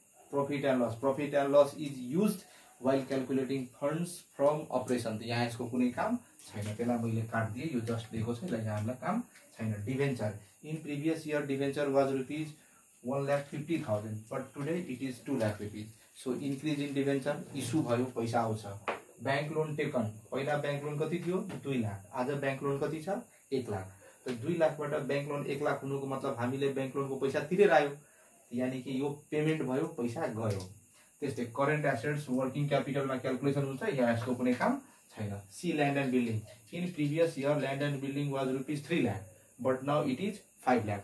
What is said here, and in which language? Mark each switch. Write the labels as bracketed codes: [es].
[en] Profit and loss, profit and loss is used while calculating funds from operation. [ne] यहाँ यसको कुनै काम छैन, त्यसलाई मैले काट दिए, यो जस्ट दिएको छ, यसलाई यहाँ हामीलाई काम छैन। [en] Debenture, in previous year debenture was rupees 1,50,000, but today it is 2 lakh rupees. So increase in debenture, [ne] issue भयो, पैसा आउँछ। बैंक लोन टेकन, पहिला बैंक लोन कति थियो 2 लाख, आज बैंक लोन कति छ 1 लाख। तो 2 लाखबाट बैंक लोन 1 लाख हुनुको मतलब हामीले बैंक लोनको पैसा तिरेर आयो, यानी कि यो पेमेन्ट भयो, पैसा गयो। त्यस्तै करेन्ट एसेट्स, वर्किङ क्यापिटलमा क्याल्कुलेसन हुन्छ, यहाँ यसको कुनै काम छैन। [en] See land and building, in previous year land and building was rupees 3 lakh, but now it is 5 lakh.